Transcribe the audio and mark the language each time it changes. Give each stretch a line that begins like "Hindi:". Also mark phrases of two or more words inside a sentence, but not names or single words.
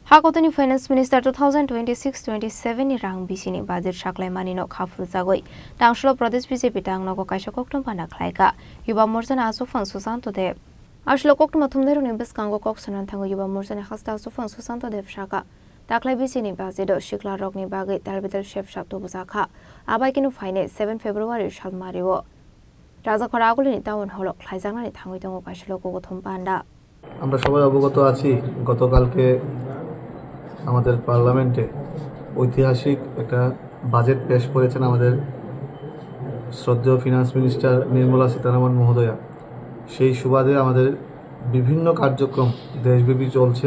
Kok Borok: Hakotoni
English: Finance Minister
Kok Borok: 2026-27 ni rang bisini budget saklai mani no khaful jagoi Tangshlo Pradesh BJP tang no kaisa koktom pana khlaika Yuba Morcha na asufang Susanto Dev Ashlo koktom thumderu ni beskango koksanan thango Yuba Morcha na khasta asufang Susanto Dev shaka taklai bisini budget do shikla rokni bagai tarbital chef shakto buzakha abai kinu faine 7 February shalmariwo Raja Khoraguli ni tawon holok khlaijangna ni thangoi tongo kaisa kokothom panda
Bangla: আমরা সবাই অবগত আছি গতকালকে আমাদের পার্লামেন্টে ঐতিহাসিক একটা বাজেট পেশ করেছেন আমাদের শ্রদ্ধেয়
English: finance minister
Bangla: নির্মলা সীতারামন মহোদয়া। সেই সুবাদে আমাদের বিভিন্ন কার্যক্রম দেশব্যাপী চলছে।